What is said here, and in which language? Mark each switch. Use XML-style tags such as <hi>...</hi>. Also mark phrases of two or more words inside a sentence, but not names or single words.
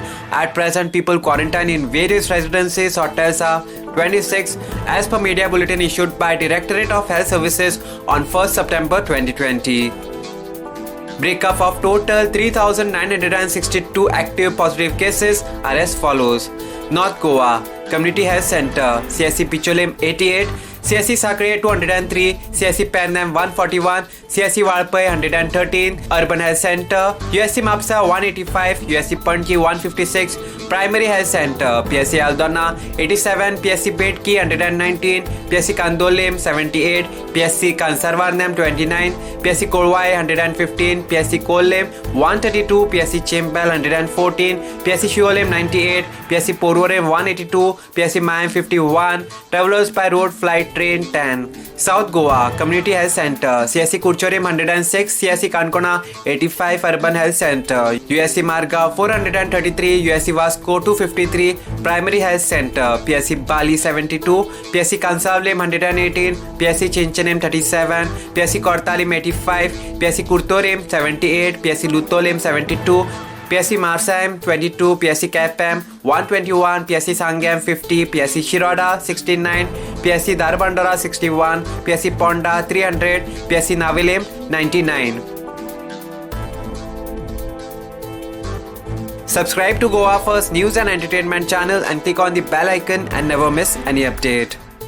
<en>At present, people quarantined in various residences, hotels are 26 as per media bulletin issued by Directorate of Health Services on 1st September 2020. Breakup of total 3,962 active positive cases are as follows. North Goa Community Health Center, CSC Picholim 88, CSC Sakre 203, CSC Pernam 141, CSC Valpai 113, Urban Health Center, USC Mapsa 185, USC Panki 156, Primary Health Center, PSC Aldona 87, PSC Betki 119, PSC Kandolem 78, PSC Kansarvarnam 29, PSC Korwai 115, PSC Kolem 132, PSC Chembal 114, PSC Shiolem 98, PSC Porvorem 182, PSC Mayam 51, Travelers by Road Flight Train 10. South Goa Community Health Center, CSC Kurchorim 106, CSC Kankona 85, Urban Health Center, USC Marga 433, USC Vasco 253, Primary Health Center, PSC Bali 72, PSC Kansavlem 118, PSC Chinchanem 37, PSC Kortalim 85, PSC Kurtorim 78, PSC Lutolem 72, PSC Marsam 22, PSC Kapam 121, PSC Sangam 50, PSC Shiroda 69, PSC Darbandara 61, PSC Ponda 300, PSC Navilem 99. Subscribe to Goa First News and Entertainment channel and click on the bell icon and never miss any update.</en>